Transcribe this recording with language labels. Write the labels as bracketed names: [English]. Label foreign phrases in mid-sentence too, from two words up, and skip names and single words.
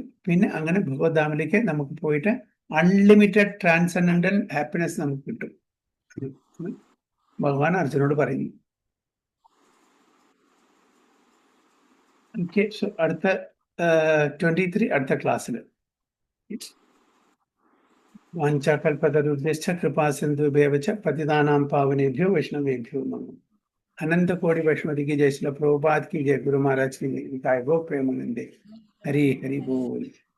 [Malayalam] പിന്നെ അങ്ങനെ ഭഗവത്ധാമിലേക്ക് നമുക്ക് പോയിട്ട് [English] unlimited transcendental happiness [Malayalam] നമുക്ക് കിട്ടും. ഭഗവാൻ അർജുനോട് പറയുന്നു. [English] okay, so [Malayalam] അടുത്ത 23 അടുത്ത ക്ലാസ്സിൽ. [Sanskrit] വാഞ്ചാകൽപതരുദ്ദേശ കൃപാസിന്ധുഭ്യവച പതിതാനാം പാവനേഭ്യോ വൈഷ്ണവേഭ്യോ നമോ. [Hindi] अनंत कोटि वैष्णवी की जय, श्रील प्रभुपाद की जय, गुरु महाराज की जय, गो प्रेमानंदे, हरि हरि बोल.